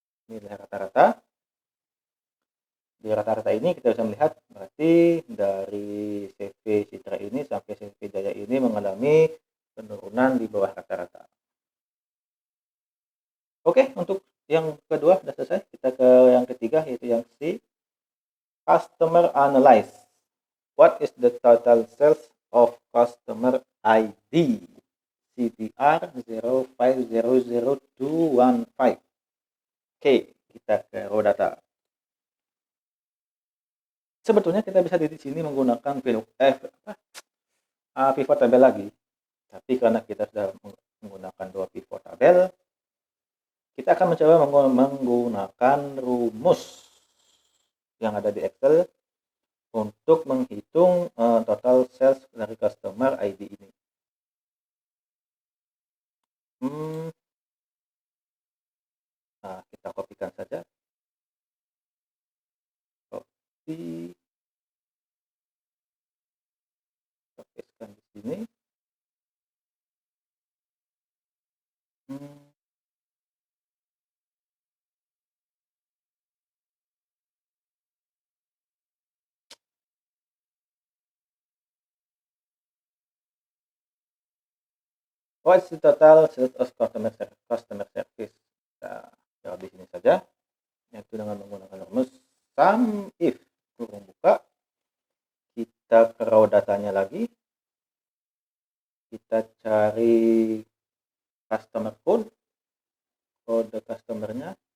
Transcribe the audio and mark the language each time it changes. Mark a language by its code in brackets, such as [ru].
[id] Ini adalah rata-rata. Di rata-rata ini kita bisa melihat berarti dari CV Citra ini sampai CV Jaya ini mengalami penurunan di bawah rata-rata. Oke, untuk yang kedua sudah selesai. Kita ke yang ketiga, yaitu yang C, customer analyze. [en] What is the total sales of customer ID CTR 0500215? [id] Oke, kita ke raw data. Sebetulnya kita bisa di sini menggunakan pivot tabel lagi, tapi karena kita sudah menggunakan dua pivot tabel, kita akan mencoba menggunakan rumus yang ada di Excel untuk menghitung total sales dari customer ID ini. Nah, kita kopikan saja. [en] Copy. [id] Pastekan di sini. [en] What's the total sales of customer service? [id] Kita di sini saja, yaitu dengan menggunakan rumus sum if kurung buka. Kita ke raw datanya lagi, kita cari customer code, kode customernya.